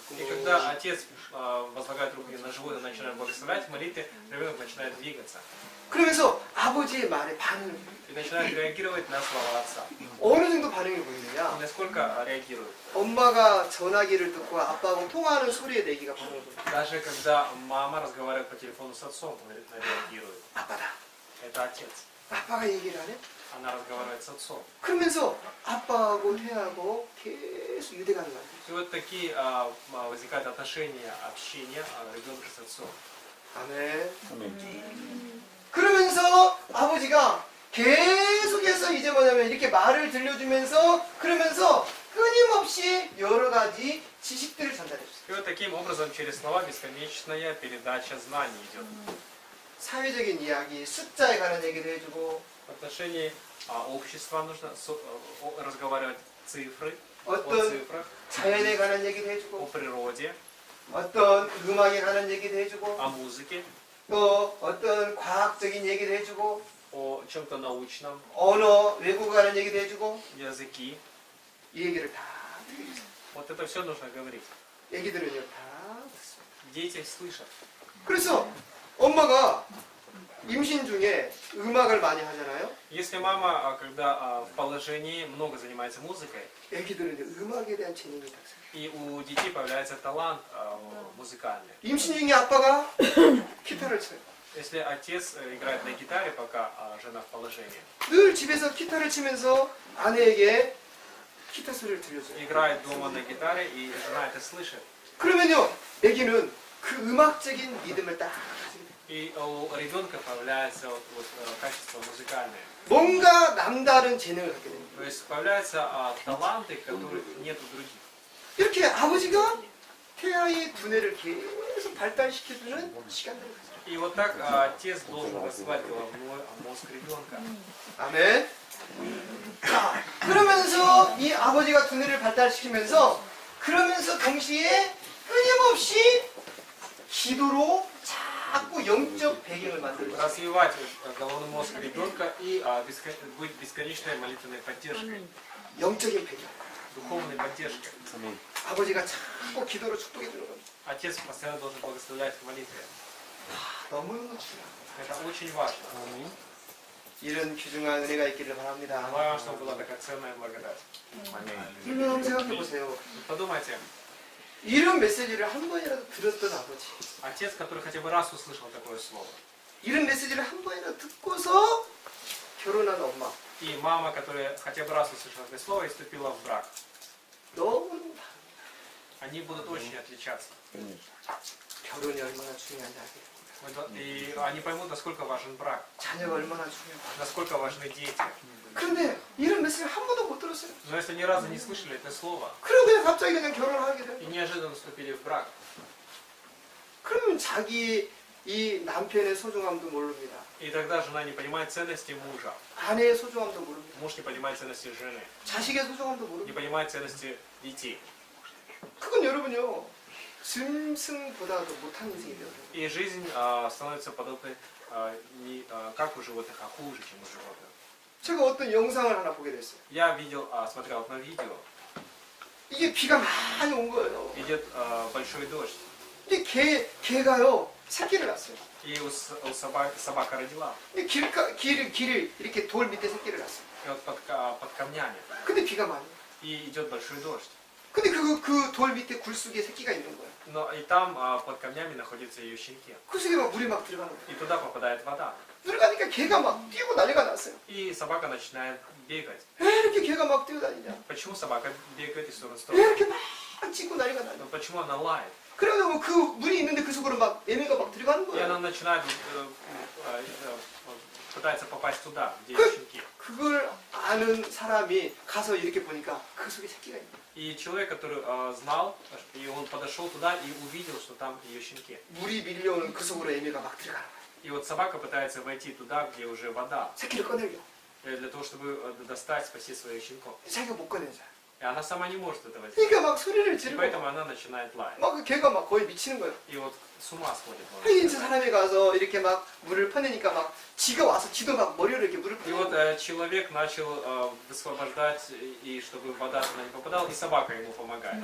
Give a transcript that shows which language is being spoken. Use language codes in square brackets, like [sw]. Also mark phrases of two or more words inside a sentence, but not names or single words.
[ru] И когда отец возлагает руки на живот и начинает благословлять в молитве, ребенок начинает двигаться. [ko] 그러면서 아버지의 말에 반응을 해요. [ru] И начинает реагировать на слова отца. [ko] 어느 정도 반응이 [ru] И [ko] 보이느냐? [ru] насколько реагирует. [ko] 엄마가 전화기를 듣고 아빠하고 통화하는 소리에 아기가 반응을 보여요. [ru] Даже когда мама разговаривает по телефону с отцом, он реагирует. [ko] 아빠다. [ru] Это отец. [ko] 아빠가 얘기를 하네? [ru] она разговаривает с отцом. [ko] 그러면서 아빠하고 태하고 계속 유대감을 만들죠. [ru] И вот такие возникают отношения, общения ребенка с отцом. [ko] 아멘. 아멘. 그러면서 아버지가 계속해서 이제 뭐냐면 이렇게 말을 들려주면서 그러면서 끊임없이 여러 가지 지식들을 전달해줬어요. [ru] И вот таким образом через слова бесконечная передача знаний идет. [ko] 사회적인 이야기, 숫자에 관한 얘기도 해주고 [ru] В отношении общества нужно разговаривать цифры, о [ko] 어떤 [ru] цифрах, [ko] 자연에 관한 얘기도 [ru] о [ko] 해주고 [ru] природе, [ko] 어떤 음악에 관한 얘기도 해주고 [ru] о музыке, [ko] 또 어떤 과학적인 얘기도 해주고 [ru] о чем-то научном, [ko] 언어, 외국어 관한 얘기도 해주고 [ru] языки. [ko] 이 얘기를 다 들려주세요. [ru] Вот это все нужно говорить. [ko] 애기들은요 다 듣습니다. [ru] Дети слышат. [ko] 그래서 엄마가 임신 중에 음악을 많이 하잖아요. [ru] Если мама, когда в положении, много занимается музыкой, [ko] 애기들은 음악에 대한 재능이 딱 생겨요. [ru] и у детей появляется талант музыкальный. [ko] 임신 중에 아빠가 기타를 쳐요. [ru] Если отец играет на гитаре, пока жена в положении, [ko] 늘 집에서 기타를 치면서 아내에게 기타 소리를 들려줘요. [ru] играет дома на гитаре, и жена это слышит. [ko] 그러면요, 애기는 그 음악적인 리듬을 딱 가지게 돼요. [ru] И у ребенка появляется качество музыкальное. [ko] 뭔가 남다른 재능을 갖게 됩니다. [ru] То есть появляются таланты, которых нет у других. [ko] 이렇게 아버지가 태아의 두뇌를 계속 발달시켜주는 시간들을 가져요. [ru] И вот так отец должен развивать головной мозг ребенка. [ko] 아멘. 자, 그러면서 이 아버지가 두뇌를 발달시키면서 그러면서 동시에 끊임없이 기도로 자꾸 영적 배경을 만들고 [ru] Развивать головной мозг ребенка и быть бесконечной молитвенной поддержкой, [ko] 영적인 배경. [ru] духовной поддержкой. [ko] 아멘. 아버지가 자꾸 기도로 축복해 주는 겁니다. [ru] Отец постоянно должен благословлять в молитве. [ko] 너무너무 중요합니다. [ru] Это очень важно. [ko] 이런 귀중한 은혜가 있기를 바랍니다. [ru] Желаю, чтобы была такая ценная благодать. [ko] 여러분 생각해 보세요. [ru] Подумайте, [ko] 이런 메시지를 한 번이라도 들었던 아버지, [ru] отец, который хотя бы раз услышал такое слово, [ko] 이런 메시지를 한 번이라도 듣고서 결혼한 엄마, [ru] и мама, которая хотя бы раз услышала это слово и вступила в брак, [ko] 너무 [ru] они будут очень отличаться. [ko] 결혼이 얼마나 중요한지 알게 됩니다. [ru] И они поймут, насколько важен брак, [ko] 자녀가 얼마나 중요한지. [ru] насколько важны дети. [ko] 그런데 이런 메시지를 한 번도 못 들었어요. [ru] Но если ни разу не слышали это слово, [ko] 그런데 갑자기 그냥 결혼을 하게 돼요. [ru] и неожиданно вступили в брак, [ko] 그러면 자기 이 남편의 소중함도 모릅니다. [ru] и тогда жена не понимает ценности мужа, [ko] 아내의 소중함도 모릅니다. [ru] муж не понимает ценности жены, [ko] 자식의 소중함도 [ru] не [ko] 모릅니다. [ru] понимает ценности детей. [ko] 그건 여러분요, 짐승보다도 못한 인생이 되어요. [ru] И жизнь становится подобной не как у животных, а хуже, чем у животных. [ko] 제가 어떤 영상을 하나 보게 됐어요. [ru] Я видел, смотрел одно видео, [ko] 이게 비가 많이 온 거예요. [ru] идет большой дождь, [ko] 근데 개가요, 새끼를 낳았어요. [ru] и у собака родила, [ko] 근데 길을 이렇게 돌 밑에 새끼를 낳았어요. [ru] и вот под камнями, [ko] 근데 비가 많이 와요. [ru] и идет большой дождь. [ko] 근데 그 돌 밑에 굴속에 새끼가 있는 거예요. [ru] Но и там под камнями находятся ее щенки, [ko] 그 속에 막 물이 막 들어가는 거예요. [ru] и туда попадает вода, [ko] 들어가니까 개가 막 뛰고 난리가 났어요. [ru] и собака начинает бегать. [ko] 왜 이렇게 개가 막 뛰어다니냐? [ru] Почему собака бегает из стороны в [ko] 왜 [ru] сторону? [ko] 이렇게 막 짖고 난리가 나냐? [ru] Но почему она лает? [ko] 그러면 그 물이 있는데 그 속으로 막 애미가 막 들어가는 [ru] И [ko] 거예요. [ru] она начинает пытается попасть туда, где [ko] 그- [ru] есть щенки. [ko] 그걸 아는 사람이 가서 이렇게 보니까 그 속에 새끼가 있는 거예요. [ru] И человек, который знал, и он подошел туда и увидел, что там ее щенки. [ko] 물이 밀려오는 그 속으로 애미가 막 들어가는 거예요. [ru] И вот собака пытается войти туда, где уже вода, [ko] 새끼를 꺼내려. [ru] для того, чтобы достать, спасти своих щенков. [ko] 자기가 못 꺼내자. [ru] И она сама не может этого сделать. [ko] 그러니까 막 소리를 [ru] И [ko] 지르고 [ru] поэтому она начинает лаять. [ko] 막 그 개가 막 거의 미치는 거예요. [ru] И вот с ума сходит. можно [ko] 하긴 저 [ru] сказать. [ko] 사람이 가서 이렇게 막 물을 퍼내니까 막 지가 와서 지도 막 머리로 이렇게 물을 [ru] И вот [ko] 퍼내고 [ru] человек начал высвобождать, и чтобы вода туда не попадала, и собака ему помогает.